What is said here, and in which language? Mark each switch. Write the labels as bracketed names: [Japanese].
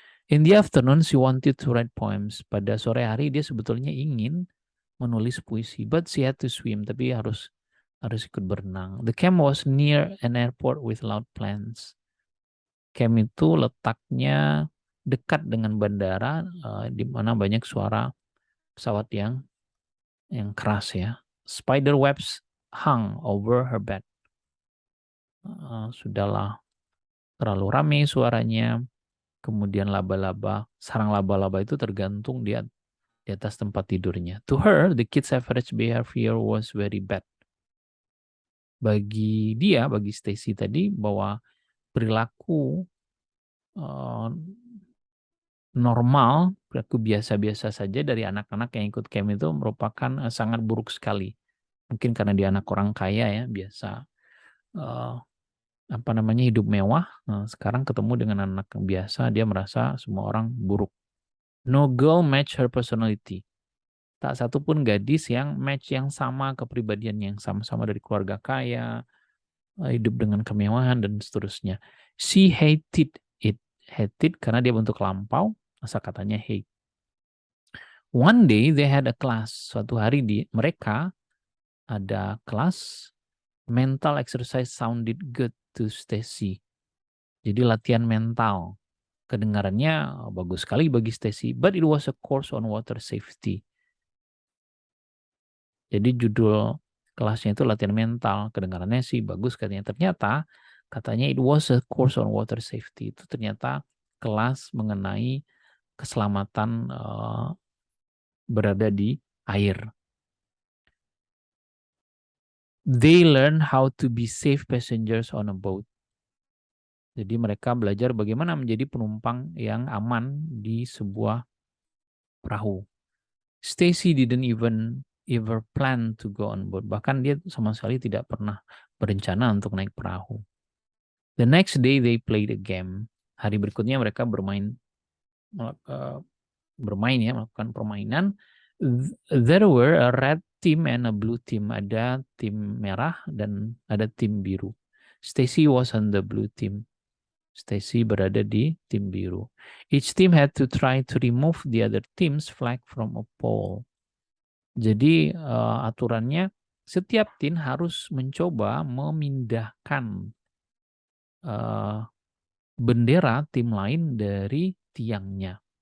[English] In the afternoon, she wanted to write poems. [Indonesian] Pada sore hari, dia sebetulnya ingin menulis puisi. [English] But she had to swim, [Indonesian] tapi harus ikut berenang. [English] The camp was near an airport with loud planes. [Indonesian] Camp itu letaknya dekat dengan bandara, di mana banyak suara pesawat yang keras ya. [English] Spider webs hung over her bed. [Indonesian] Sudahlah terlalu ramai suaranya. Kemudian sarang laba-laba itu tergantung di atas tempat tidurnya. [English] To her, the kids' average behavior was very bad. [Indonesian] Bagi Stacy tadi, bahwa perilaku normal, perilaku biasa-biasa saja dari anak-anak yang ikut camp itu merupakan sangat buruk sekali. Mungkin karena dia anak orang kaya ya, biasa hidup mewah. Sekarang ketemu dengan anak yang biasa, dia merasa semua orang buruk. [English] No girl match her personality. [Indonesian] Tak satu pun gadis yang match yang sama kepribadian, yang sama-sama dari keluarga kaya, hidup dengan kemewahan dan seterusnya. [English] She hated it. [Indonesian] Hated karena dia bentuk lampau, masa katanya hate. [English] One day they had a class. [Indonesian] Suatu hari mereka ada kelas. [English] Mental exercise sounded good to Stacy. [Indonesian] Jadi latihan mental. Kedengarannya bagus sekali bagi Stacy. [English] But it was a course on water safety. [Indonesian] Jadi judul kelasnya itu latihan mental. Kedengarannya sih bagus katanya. Ternyata katanya [English] it was a course on water safety. [Indonesian] Itu ternyata kelas mengenai keselamatan berada di air. [English] They learn how to be safe passengers on a boat. [Indonesian] Jadi mereka belajar bagaimana menjadi penumpang yang aman di sebuah perahu. [English] Stacy didn't ever plan to go on board. [Indonesian] Bahkan dia sama sekali tidak pernah berencana untuk naik perahu. [English] The next day they played a game. [Indonesian] Hari berikutnya mereka bermain bermain ya, melakukan permainan. [English] There were a red team and a blue team. [Indonesian] Ada tim merah dan ada tim biru. [English] Stacy was on the blue team. [Indonesian] Stacy berada di tim biru. [English] Each team had to try to remove the other team's flag from a pole. [Indonesian] Jadi aturannya setiap tim harus mencoba memindahkan bendera tim lain dari tiangnya.